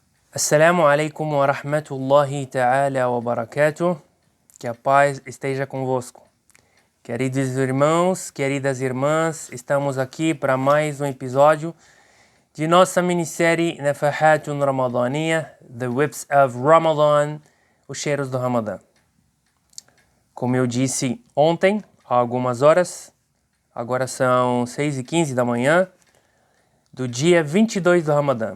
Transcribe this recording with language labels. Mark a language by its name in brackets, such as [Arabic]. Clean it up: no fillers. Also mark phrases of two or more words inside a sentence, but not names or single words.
[Arabic] السلام عليكم ورحمة الله تعالى وبركاته. [Portuguese] Que a paz esteja convosco. Queridos irmãos, queridas irmãs, estamos aqui para mais um episódio de nossa minissérie Nafahatun Ramadaniya, [English] The Whips of Ramadan, [Portuguese] os cheiros do Ramadã. Como eu disse ontem, há algumas horas, agora são 6h15 da manhã, do dia 22 do Ramadã.